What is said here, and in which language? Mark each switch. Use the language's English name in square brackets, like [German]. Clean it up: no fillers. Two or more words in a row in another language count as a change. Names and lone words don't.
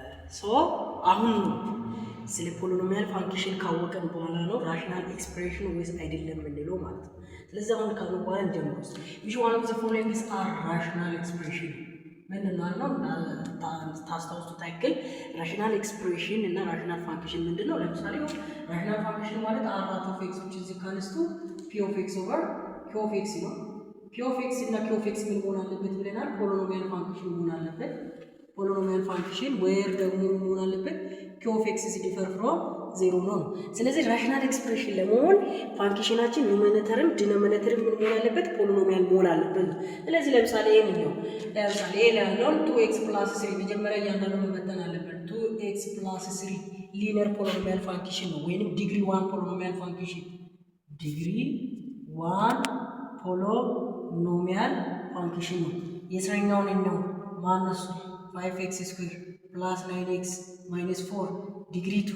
[Amharic] ሶ አሁን ስለ [English] polynomial function [Amharic] ካወቀን በኋላ ነው [English] rational expression [Amharic] ወይስ አይደለም የምንለው ማለት ነው። ስለዚህ አሁን ካሉ በኋላ እንጀምር። [English] which one of the following is a rational expression [Amharic] ምንድነው ነው ታስታውሱ ታይክል [English] rational expression [Amharic] እና [English] rational function [Amharic] ምንድነው? ለምሳሌ [English] rational function [Amharic] ማለት [English] r of x which is equals to p of x over q of x [Amharic] ነው። [English] q of x [Amharic] እና [English] q of x [Amharic] ምን መሆን አለበት ብለናል? [English] polynomial function [Amharic] መሆን አለበት። [English] polynomial function [Amharic] where ደግሞ መሆን አለበት [English] q of x is different from 0 [Amharic] ነው። ስለዚህ [English] rational expression [Amharic] ለመሆን ፋንክሽናችን ኑሜሬተርም ዲኖሚኔተርም ምን መሆን አለበት? ፖሊኖሚያል መሆን አለበት። ስለዚህ ለምሳሌ ይሄንኛው ለምሳሌ ያለው 2x + 3 መጀመሪያ እያንዳንዱ መመጠን አለበት። 2x + 3 [English] linear polynomial function [Amharic] ነው ወይንም [English] degree 1 polynomial function degree 1 polynomial function [Amharic] ነው። የስረኛውን ነው ማነሱ [English] 5x square plus 9x minus 4 degree